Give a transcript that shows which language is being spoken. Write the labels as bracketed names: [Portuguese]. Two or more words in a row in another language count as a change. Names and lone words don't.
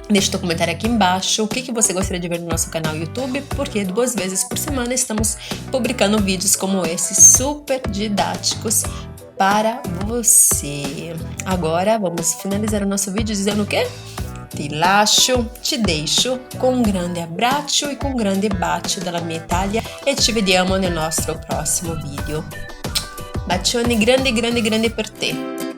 [Portuguese] Deixa teu comentário aqui embaixo, o que você gostaria de ver no nosso canal YouTube, porque 2 vezes por semana estamos publicando vídeos como esse, super didáticos para você. Agora vamos finalizar o nosso vídeo dizendo o quê? [Italian] Ti deixo con un grande abbraccio e con un grande bacio dalla mia Italia e ci vediamo nel nostro prossimo video. Bacioni grandi grandi grandi per te.